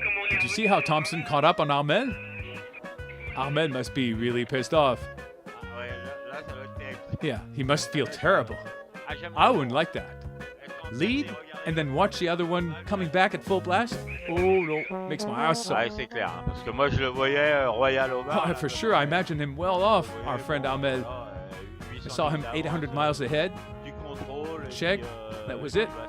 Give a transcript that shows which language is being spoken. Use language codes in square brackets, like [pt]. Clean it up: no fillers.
[en] Did you see how Thompson caught up on Armel? Armel must be really pissed off. Yeah, he must feel terrible. I wouldn't like that. Lead and then watch the other one coming back at full blast? Oh no, makes my eyes sore. [fr] C'est clair, parce que moi je le voyais royal au bar. [en] Oh, for sure, I imagine him well off, our friend Armel. I saw him 800 miles ahead. Check, that was it.